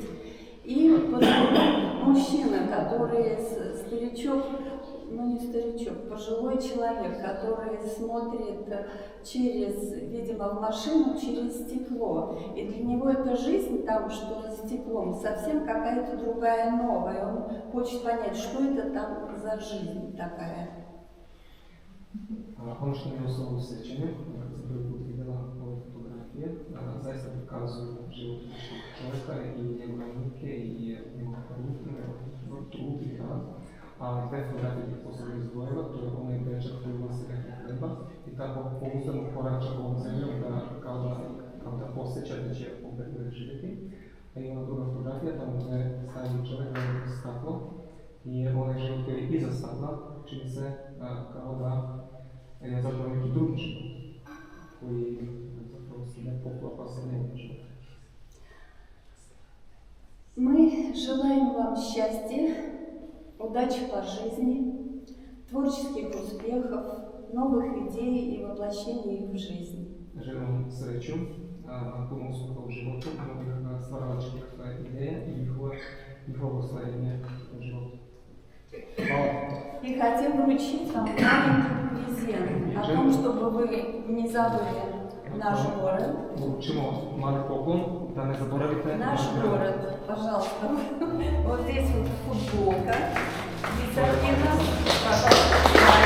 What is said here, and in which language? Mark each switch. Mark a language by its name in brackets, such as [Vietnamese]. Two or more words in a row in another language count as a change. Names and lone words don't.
[Russian] И мужчина, который старичок, ну не старичок, пожилой человек, который смотрит через, видимо, в машину через стекло. И для него эта жизнь там, что за стеклом, совсем какая-то другая, новая. Он хочет понять, что это там за жизнь такая. [Serbian] Ono što mi je osoba usrećenje, kad sam prvi put vidjela ove fotografije, zaista prikazuju život čovjeka i njegove muke i njegove rutine, trud i rad. A dve fotografije bih posebno izdvojila, to je onaj dečak koji nosi neke hleba i tako pouzdano korača ovom zemljom kao da posjeća da će opet živjeti. A i ona druga fotografija, tamo gdje stavi čovjek na staklo i onaj život koji je iza stakla, čini se kao da je zapravo neki drugi život koji zapravo se ne poklapa sa njegovim životom. [Russian] Мы желаем вам счастья, удачи по жизни, творческих успехов, новых идей и воплощения их в жизнь. [Serbian] Želim vam sreću, puno uspjeha u životu, novih stvaralačkih ideja i njihovo ostvarenje u životu. [Russian] И хотим вручить вам маленький презент о том, чтобы вы не забыли наш город. [Serbian] Вручимо мали поклон, да не заборавите [Russian] Наш город, пожалуйста. Вот здесь вот футболка. Висагинес, пожалуйста.